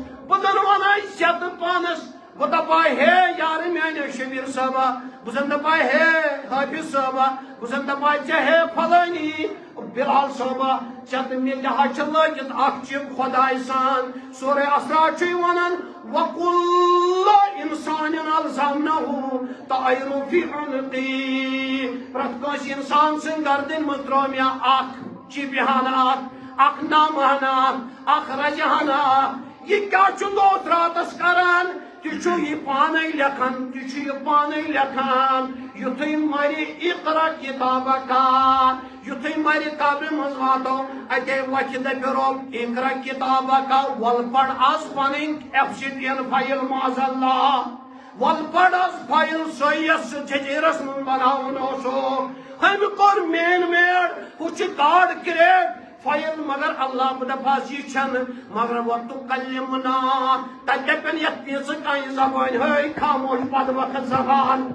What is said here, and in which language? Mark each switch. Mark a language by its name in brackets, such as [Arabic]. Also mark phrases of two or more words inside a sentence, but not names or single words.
[Kashmiri] بہٕ زن وناے ژےٚ پانس بہٕ دپاے ہے یار میانیو شبیر صٲبا بہٕ زن دپاے ہے حافظ صٲبا بہٕ زن دپاے ژےٚ ہے فلٲنی بلال صٲبا ژےٚ تہٕ مےٚ لحاظ چھِ لٲگِتھ اکھ چیٖز خۄداے سان سورہ اسرا چھُے ونان [Arabic] وَكُلَّ إِنسَانٍ أَلْزَمْنَهُ طَائِرَهُ فِي عُنُقِهِ [Kashmiri] پرٛٮ۪تھ کٲنٛسہِ اِنسان سٕنٛدِ گردن منٛز ترٛوو مےٚ اکھ چِپہانہ اکھ نامہانہ اکھ رجہانہ یہ کیا چھُ دۄہس راتس کران تہِ چھُ یہِ پانے لیکھان تہِ چھُ یہِ پانے لیکھان یُتھُے مرِ [Arabic] اقرا کتابکا [Kashmiri] یُتھُے مرِ قبرِ منٛز واتو اتے وتھِ دپہِ رۄب [Arabic] اقرا کتابکا [Kashmiri] ول پر آز پنٕنۍ ایپسٹیٖن فایل معاذ اللہ ول پر آز فایل سۄ یۄس جزیرس منٛز بناوُن اوسُکھ أمۍ کوٚر [English] man made [Kashmiri] ہُہ چھُ [English] God create file [Kashmiri] مگر اللہ بہٕ دپاس یہِ چھنہٕ مگر وَتُکَلِّمُنا تتہِ دپن یتھ پیٖژٕ کانٛہہ زبٲنۍ ہے خاموش بد وقت زبان